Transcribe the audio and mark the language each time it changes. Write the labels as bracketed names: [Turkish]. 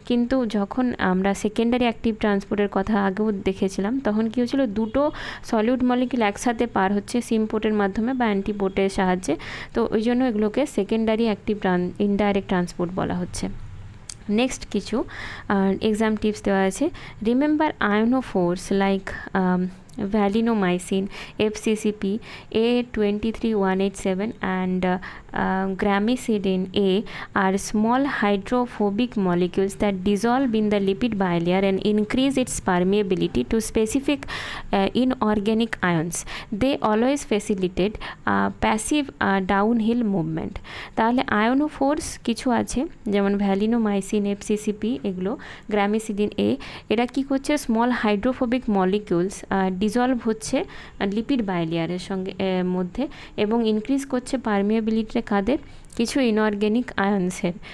[Bangla] কিন্তু যখন আমরা সেকেন্ডারি অ্যাক্টিভ ট্রান্সপোর্টের কথা আগেও দেখেছিলাম, তখন কী হচ্ছিলো দুটো সলিউড মলিকিউল একসাথে পার হচ্ছে সিমপোর্টের মাধ্যমে বা অ্যান্টিপোর্টের সাহায্যে, তো ওই জন্য এগুলোকে সেকেন্ডারি অ্যাক্টিভ ইনডাইরেক্ট ট্রান্সপোর্ট বলা হচ্ছে। নেক্সট কিছু এক্সাম টিপস দেওয়া আছে। [English] Remember ionophores like valinomycin, FCCP, A23187 and Gramicidin A are small hydrophobic molecules that dissolve in the lipid bilayer and increase its permeability to specific inorganic ions. They always facilitate passive downhill movement. [Bangla] তাহলে আয়োনোফোর্স কিছু আছে, যেমন ভ্যালিনোমাইসিন, FCCP, এগুলো গ্রামিসিডিন এ, এরা কী করছে, small hydrophobic molecules dissolved হচ্ছে lipid বাইলেয়ারের সঙ্গে মধ্যে, এবং ইনক্রিজ করছে পারমিয়াবিলিটিটা কাদের, কিছু ইনঅর্গ্যানিক আয়ন্সের।